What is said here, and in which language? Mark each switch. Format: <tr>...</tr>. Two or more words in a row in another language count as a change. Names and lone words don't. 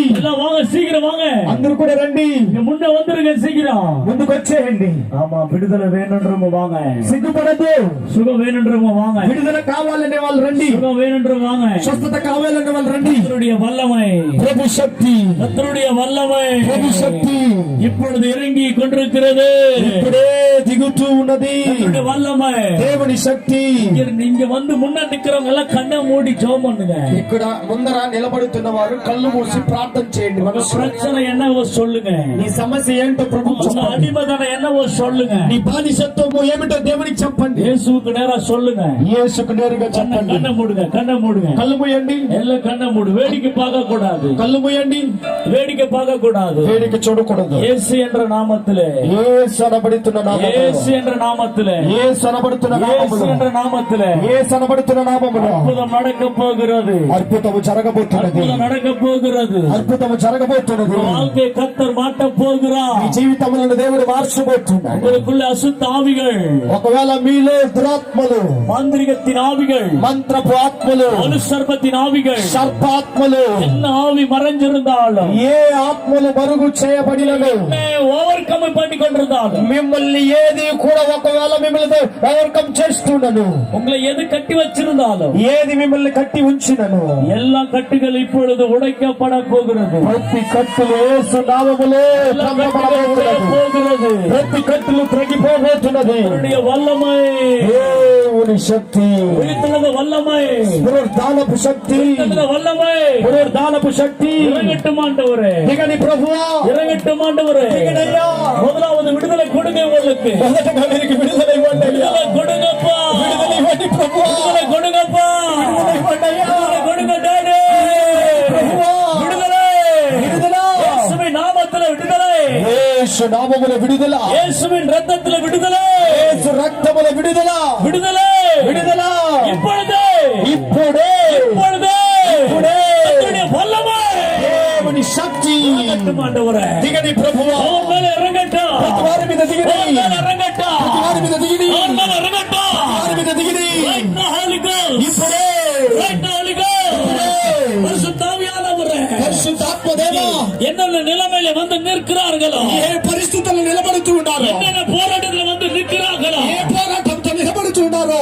<ta>எல்லாம் வாங்க, சீக்கிரம் வாங்க,</ta> <te>అందరూ కూడా రండి.</te> <ta>இங்க முன்ன வந்துருங்க, சீக்கிரம்.</ta> <te>ముందుకు వచ్చేయండి.</te> <ta>ஆமா, விடுதலை வேணும்ன்றவங்க வாங்க,</ta> <te>సిగ్గుపడద్దు.</te> <ta>சுகம் வேணும்ன்றவங்க வாங்க,</ta> <te>విడుదల కావాలనే వాళ్ళు రండి.</te> <ta>சுகம் வேணும்ன்றவங்க வாங்க.</ta> <te>స్వస్థత కావాలనే వాళ్ళు రండి.</te> <ta>கர்த்தருடைய வல்லமை,</ta> <te>ప్రభు శక్తి,</te> <ta>கர்த்தருடைய வல்லமை</ta> <te>ప్రభు శక్తి</te> <ta>இப்பொழுது இறங்கி கொண்டிருக்கிறது.</ta> <te>ఇప్పుడే దిగుతూ ఉన్నది.</te> <ta>கர்த்தருடைய வல்லமை.</ta> <te>దేవుని శక్తి</te> <ta>இங்க வந்து முன்ன நிக்கிறவங்க எல்லாம் கண்ணை மூடி ஜெபம் பண்ணுங்க.</ta> <te>ఇక్కడ ముందర నిలబడుతున్న వారు కళ్ళు మూసి ప్రార్థన చేయండి.</te> <ta>உங்க பிரச்சனை என்னவோ சொல்லுங்க,</ta> <te>నీ సమస్య ఏంటో ప్రభు</te> <ta>உங்க</ta> <te>చెప్పండి.</te> <ta>அடிமதனை என்னவோ சொல்லுங்க,</ta> <te>నీ బానిసత్వము ఏమిటో దేవునికి చెప్పండి.</te> <ta>இயேசுவுக்கு நேரா சொல்லுங்க.</ta> <te>యేసుకు నేరుగా చెప్పండి.</te> <ta>கண்ணை மூடுங்க, கண்ணை மூடுங்க,</ta> <te>కళ్ళు మూయండి.</te> <ta>எல்லாம் கண்ணை மூடு. வேடிக்கை பார்க்க கூடாது,</ta> <te>కళ్ళు మూయండి.</te> <ta>வேடிக்கை பார்க்க கூடாது.</ta> <te>వేడికి చూడకూడదు.</te> <ta>இயேசு என்ற நாமத்திலே,</ta> <te>యేసు అనబడుతున్న నామములో,</te> <ta>இயேசு என்ற நாமத்திலே,</ta> <te>యేసు అనబడుతున్న</te> <ta>இயேசு</ta> <te>నామములో,</te> <ta>என்ற நாமத்திலே</ta> <te>యేసు అనబడుతున్న నామములో</te> <ta>அற்புதம் நடக்க போகிறது,</ta> <te>అద్భుతము జరగబోతున్నది.</te> <ta>அற்புதம் நடக்க போகிறது.</ta> <te>అద్భుతము జరగబోతున్నది.</te> <ta>வாழ்க்கை கர்த்தர் மாட்ட</ta> <te>మీ</te> <ta>போகிறார்.</ta> <te>జీవితములను దేవుడు మార్చబోతున్నాడు.</te> <ta>உங்களுக்குள்ள அசுத்த ஆவிகள்,</ta> <te>ఒకవేళ మీలో దురాత్మలు,</te> <ta>மாந்திரிகத்தின் ஆவிகள்,</ta> <te>మంత్రపు ఆత్మలు,</te> <ta>அனுசர்பத்தின் ஆவிகள்,</ta> <te>సర్పాత్మలు,</te> <ta>என்ன ஆவி மறைஞ்சிருந்தாலும்,</ta> <te>ఏ ఆత్మలు మరుగు చేయబడినను,</te> <en>over come</en> <ta>பண்ணி கொண்டிருந்தாலும்,</ta> <te>మిమ్మల్ని ఏది కూడా ఒకవేళ మిమ్మల్ని ఓవర్కమ్ చేస్తున్నను,</te> <ta>உங்களை எது கட்டி வச்சிருந்தாலும்,</ta> <te>ఏది మిమ్మల్ని కట్టి ఉంచినను,</te> <ta>எல்லா கட்டுகள் இப்பொழுது உடைக்கப்பட போகிறது.</ta> <te>ప్రతి కట్టులు యేసు నామములో</te> <ta>எல்லா கட்டுகள் உடைய போகிறது.</ta> <te>ప్రతి కట్టులు తొలగిపోబోతున్నది.</te> <ta>அவருடைய வல்லமை,</ta> <te>దేవుని శక్తి,</te> <ta>விழித்துள்ளது வல்லமை,</ta> <te>పునరుద్ధానపు శక్తి,</te> <ta>விழித்துள்ளது வல்லமை.</ta> <te>పునరుద్ధానపు శక్తి</te> <ta>இறங்கட்டும் ஆண்டவரே,</ta> <te>దిగని ప్రభువా,</te> <ta>இறங்கட்டும் ஆண்டவரே.</ta> <te>దిగనయ్యా.</te> <ta>முதலாவது விடுதலை கொடுங்க உங்களுக்கு,</ta> <te>మొదటగా మీకు విడుదల ఇవ్వండి అయ్యా.</te> <ta>விடுதலை கொடுங்கப்பா,</ta> <te>విడుదల ఇవ్వండి ప్రభువా,</te> <ta>விடுதலை கொடுங்கப்பா,</ta> <te>విడుదల ఇవ్వండి అయ్యా.</te> <ta>விடுதலை கொடுங்க டாடி.</ta> <te>ప్రభువా,</te> <ta>விடுதலை,</ta> <te>విడుదల,</te> <ta>இயேசுவின் நாமத்திலே விடுதலை,</ta> <te>యేసు నామముల విడుదల,</te> <ta>இயேசுவின் ரத்தத்திலே விடுதலை,</ta> <te>యేసు రక్తముల విడుదల,</te> <ta>விடுதலை,</ta> <te>విడుదల</te> <ta>இப்பொழுது,</ta> <te>ఇప్పుడే,</te> <ta>இப்பொழுது,</ta> <te>ఇప్పుడే.</te> <ta>கர்த்தருடைய வல்லமை</ta> <te>దేవుని శక్తి</te> <ta>இறங்கட்டும் ஆண்டவரே.</ta> <te>దిగని ప్రభువా,</te> <ta>அவன் மேல இறங்கட்டும்,</ta> <te>ప్రతి వారి మీద దిగిని,</te> <ta>அவன் மேல இறங்கட்டும்,</ta> <te>ప్రతి వారి మీద దిగిని,</te> <ta>அவன் மேல இறங்கட்டும்.</ta> <te>వారి మీద దిగిని.</te> <en>Right now, Holy Ghost.</en> <te>ఇప్పుడే</te> <en>Right now, Holy Ghost.</en> <ta>பரிசுத்தாவியானவரே,</ta> <te>పరిశుద్ధాత్మ దేవా</te> <ta>என்னென்ன நிலைமையில வந்து நிற்கிறார்களோ,</ta> <te>ఏ పరిస్థితుల్లో నిలబడుతూ ఉన్నారో,</te> <ta>என்னென்ன போராட்டத்துல வந்து நிற்கிறார்களோ,</ta> <te>ఏ పోరాటంతో నిలబడుతూ ఉన్నారో</te>